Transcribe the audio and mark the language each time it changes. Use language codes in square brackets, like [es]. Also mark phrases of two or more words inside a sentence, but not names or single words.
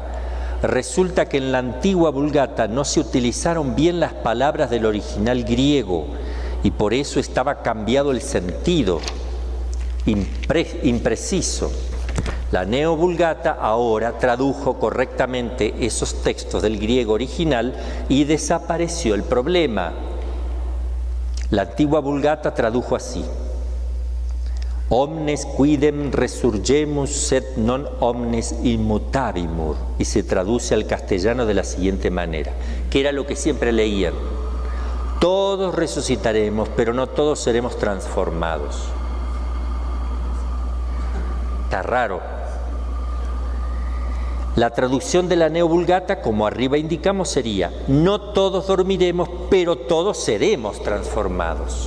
[es] Resulta que en la antigua Vulgata no se utilizaron bien las palabras del original griego, y por eso estaba cambiado el sentido, impreciso. La Neo-Vulgata ahora tradujo correctamente esos textos del griego original y desapareció el problema. La antigua Vulgata tradujo así: [la] omnes quidem resurgemus sed non omnes immutavimur, [es] y se traduce al castellano de la siguiente manera, que era lo que siempre leían: todos resucitaremos, pero no todos seremos transformados. Está raro. La traducción de la Neo-Vulgata, como arriba indicamos, sería: no todos dormiremos, pero todos seremos transformados.